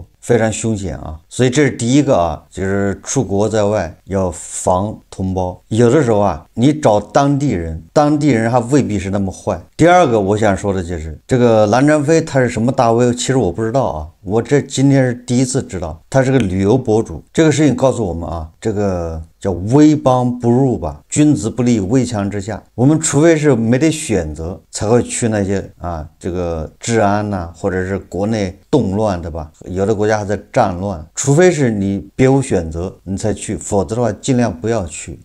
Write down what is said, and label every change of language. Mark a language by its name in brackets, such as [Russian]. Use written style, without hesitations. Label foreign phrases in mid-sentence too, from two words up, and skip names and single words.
[Chinese] 非常兇險啊，所以這是第一個啊，就是出國在外要防同胞。有的時候啊，你找當地人，當地人還未必是那麼壞。第二個我想說的就是這個藍占飛他是什麼大 V，其實我不知道啊，我這今天是第一次知道，他是個旅遊博主。這個事情告訴我們啊，這個叫危邦不入吧，君子不立危牆之下。我們除非是沒得選擇，才會去那些啊，這個治安吶，或者是國內動亂，對吧？有的國家還在戰亂，除非是你別無選擇，你才去，否則的話盡量不要去。